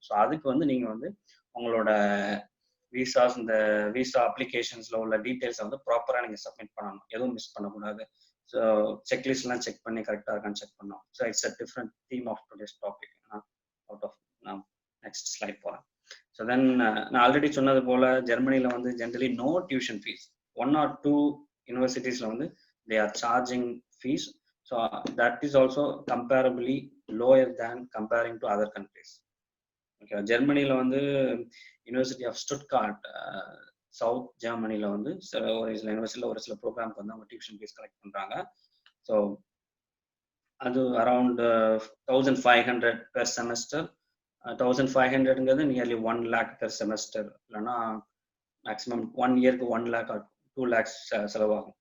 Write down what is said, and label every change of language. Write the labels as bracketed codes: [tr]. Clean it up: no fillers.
[ta] So அதுக்கு வந்து நீங்கள் வந்து உங்களோட விசாஸ், இந்த விசா அப்ளிகேஷன்ஸில் உள்ள டீட்டெயில்ஸை வந்து ப்ராப்பராக நீங்கள் சப்மிட் பண்ணணும், எதுவும் மிஸ் பண்ணக்கூடாது. ஸோ செக்லிஸ்ட்லாம் செக் பண்ணி கரெக்டாக இருக்கான்னு செக் பண்ணணும். So [en] It's a different theme of today's topic. [ta] Out of நான் நெக்ஸ்ட் ஸ்லைட் போகிறேன். ஸோ தென் நான் ஆல்ரெடி சொன்னது போல் ஜெர்மனியில் வந்து generally [en] No tuition fees. 1 or 2 யூனிவர்சிட்டிஸில் வந்து they are charging fees. So that is also comparably lower than comparing to other countries. [ta] Okay, ஜெர்மனியில் வந்து university of Stuttgart south ஜெர்மனியில் வந்து ஒரு சில யூனிவர்சிட்டியில் ஒரு சில ப்ரோக்ராம்க்கு வந்து அவங்க டியூஷன் ஃபீஸ் கலெக்ட் பண்ணுறாங்க. [en] So அது around 1500 per semester. [ta] 1500ங்கிறது nearly 1 lakh per semester, இல்லைன்னா மேக்ஸிமம் 1 இயருக்கு 1 lakh or 2 lakhs செலவாகும்.